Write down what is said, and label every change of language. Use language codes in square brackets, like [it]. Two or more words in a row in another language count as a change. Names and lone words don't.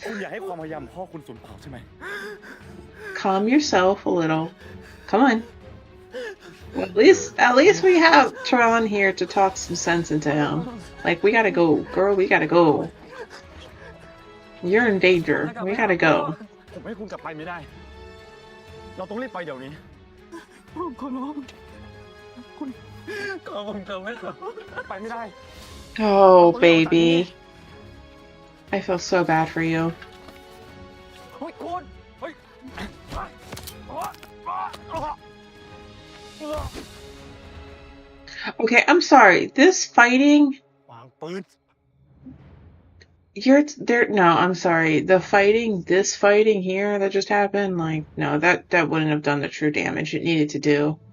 [en] Calm yourself a little. Come on. Well, at least we have Tron here to talk some sense into him. Like, we gotta go, girl. We gotta go. You're in danger. We gotta go. [th] ผมให้คุณกลับไปไม่ได้ เราต้องรีบไปเดี๋ยวนี้ผมขอร้องคุณก็ผมจะไม่ไปไม่ได้ [en] Oh, baby. I feel so bad for you. [th] เฮ้ยคุณเฮ้ย [en] Okay, I'm sorry. This fighting, [th] วางปืน [en] you're there. No, I'm sorry. This fighting here that just happened, like, no, that wouldn't have done the true damage it needed to do.